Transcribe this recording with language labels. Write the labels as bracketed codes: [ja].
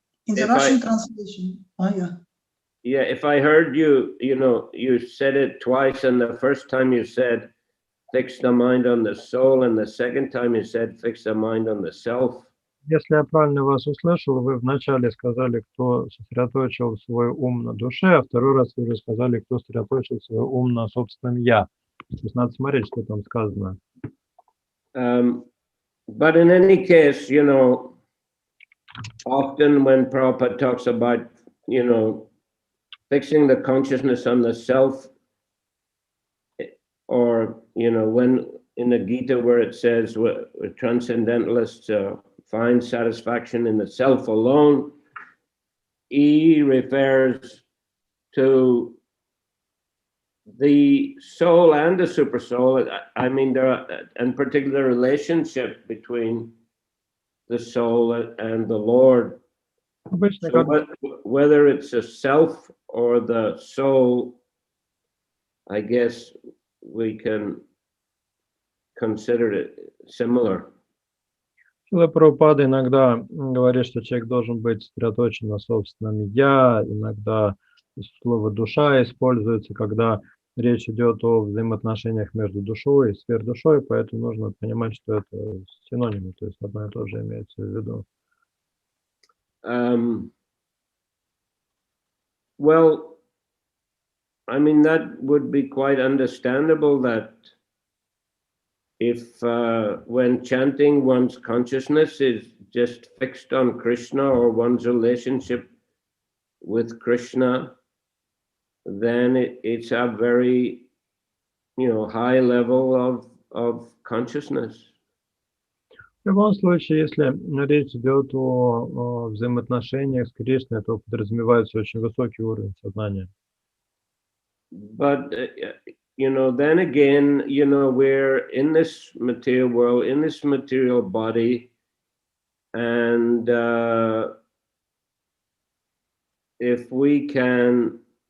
[en] In the Russian translation. Yeah, if I heard you, you said it twice, and the first time you said, fix the mind on the soul, and the second time you said, fix the mind on the self. [ru] Если я правильно вас услышал, вы вначале сказали, кто сосредоточил свой ум на душе, а второй раз вы уже сказали, кто сосредоточил свой ум на собственном «я». То есть надо смотреть, что там сказано. [en] But in any case, often when Prabhupada talks about, fixing the consciousness on the self, or, when in the Gita where it says transcendentalists find satisfaction in the self alone, he refers to the soul and the super soul, I mean, there are in particular relationship between the soul and the Lord. [ru] Обычно, [en] So whether it's a self or the soul, I guess we can consider it similar. [ru] Шрила Прабхупада иногда говорит, что человек должен быть сосредоточен на собственном «я», иногда слово «душа» используется, когда речь идет о взаимоотношениях между душой и сверхдушой, поэтому нужно понимать, что это синонимы, то есть одно и то же имеется в виду. [en] Well, I mean, that would be quite understandable that if when chanting, one's consciousness is just fixed on Krishna or one's relationship with Krishna, then it's a very, high level of consciousness. [ru] В любом случае, если речь идет о взаимоотношениях с Кришной, то подразумевается очень высокий уровень сознания. [en] But then again, we're in this material world, in this material body, and if we can,